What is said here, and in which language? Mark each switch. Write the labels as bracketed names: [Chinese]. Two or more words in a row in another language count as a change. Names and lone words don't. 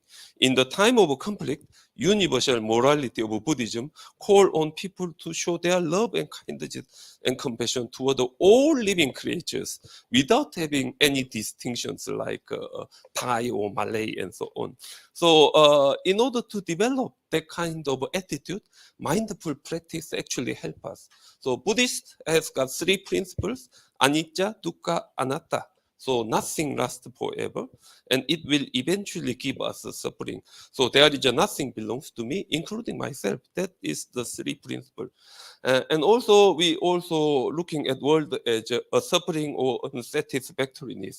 [English] In the time of a conflict, universal morality of Buddhism call on people to show their love and kindness and compassion toward all living creatures without having any distinctions like Thai or Malay and so on. So in order to develop that kind of attitude, mindful practice actually help us. So Buddhist has got 3 principles: [Pali] anicca, dukkha, anatta. [English] So nothing lasts forever, and it will eventually give us a suffering. So there is a nothing belongs to me, including myself. That is the three principles. And also, we also looking at world as a suffering or unsatisfactoriness.